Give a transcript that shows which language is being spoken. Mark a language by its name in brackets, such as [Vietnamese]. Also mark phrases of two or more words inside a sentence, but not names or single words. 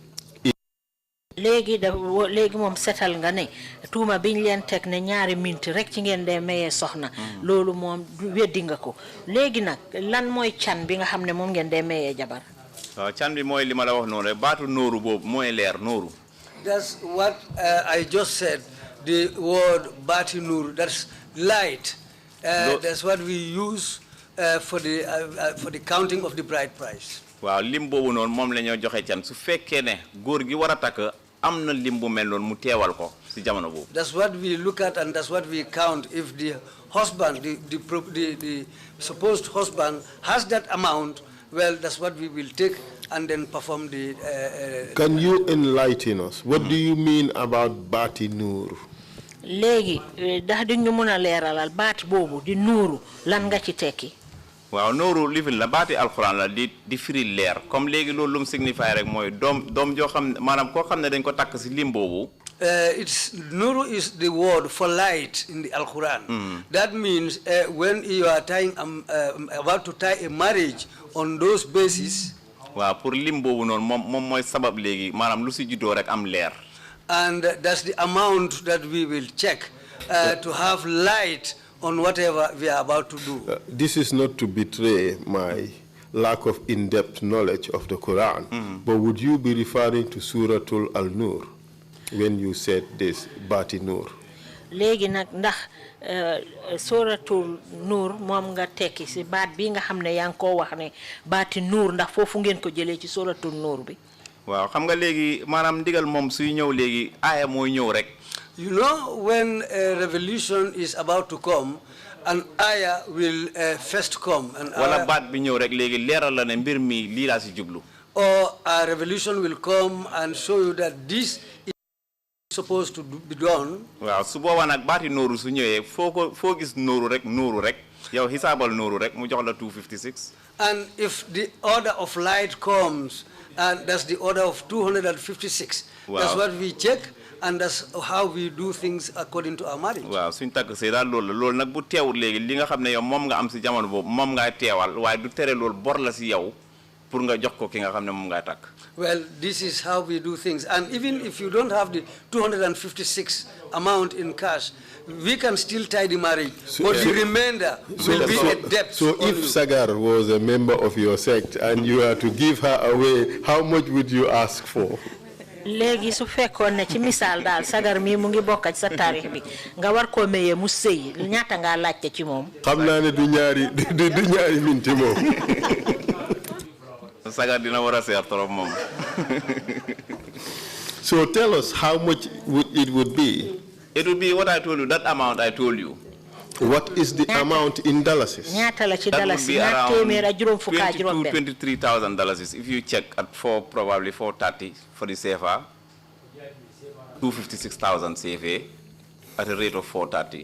[Wolof] léegi moom setal nga ne tuuma biñ leen teg ne ñaari minti rek ci ngeen dee mayee soxna loolu moom weddi nga ko léegi nag lan mooy can bi nga xam ne moom ngeen dee mayee jabar. waaw can bi mooy li ma la wax noonu rek baatu nooru boobu mooy leer nooru. [English] That's what I just said. The word Bati Nur, that's light. That's what we use for the counting of the bride price. [Wolof] waaw lim boobu noonu moom la ñoo joxe can su fekkee ne góor gi war a takk am na lim bu mel noonu mu teewal ko si jamono boobu. [English] That's what we look at and that's what we count. If the husband, the supposed husband has that amount, well, that's what we will take and then perform the... Can you enlighten us? What do you mean about Bati Nur? [Wolof] léegi ndax di ñu mën a leeralal baat boobu di nuuru lan nga ci tekki. waaw nooru lifin la baati alxuraan la di firi leer comme léegi loolu lu mu signifie rek mooy doom joo xam maanaam koo xam ne dañ ko takk si lim boobu. [English] It's Nuru is the word for light in the Al-Quran. That means when you are tying about to tie a marriage on those bases. [Wolof] waaw pour lim boobu noonu moom mooy sabab léegi maanaam lu si juddoo rek am leer. [English] And that's the amount that we will check to have light on whatever we are about to do. This is not to betray my lack of in-depth knowledge of the Quran, but would you be referring to Suratul Al-Nur when you said this, Bati Nur? [Wolof] léegi nag ndax Suratul Nur moom nga tekki si baat bi nga xam ne yaa ngi koo wax ne Bati Nur ndax foofu ngeen ko jëlee ci Suratul Nur bi. waaw xam nga léegi maanaam ndigal moom suy ñëw léegi aaya mooy ñëw rek. [English] You know, when a revelation is about to come, an ayah will first come. [Wolof] Wala baat bi ñëw rek léegi leeral la ne mbir mi lii laa si jublu. [English] Or a revelation will come and show you that this is supposed to be done. [Wolof] Waaw su boobaa nag baati nooru su ñëwee foo gis nooru rek yow xisaabal nooru rek mu jox la 256. [English] And if the order of light comes, and that's the order of 256, wow. That's what we check, and that's how we do things according to our marriage. [Wolof] Waaw suñ takk sey daal loolu nag bu teewul léegi li nga xam ne yow moom nga am si jamono boobu moom ngay teewal waaye du tere loolu bor la si yow pour nga jox ko ki nga xam ne moom ngay takk. [English] Well, this is how we do things, and even if you don't have the 256 amount in cash, we can still tie the marriage, but the remainder will be a debt. So if Sagar was a member of your sect and you are to give her away, how much would you ask for? [Wolof] Legi su fekkoon ne ci misaal daal Sagar mi mu ngi bokk ci sa taarix bi nga war koo mayee mu sëy ñaata nga laajte ci moom. xam naa ne du ñaari minti moom. Sagar dina war a seer trop moom. [English] So tell us how much it would be. It would be what I told you, that amount I told you. What is the amount in dollars? That would be around $22,000 to $23,000 if you check at probably 430 for the CFA, 256,000 CFA at a rate of 430.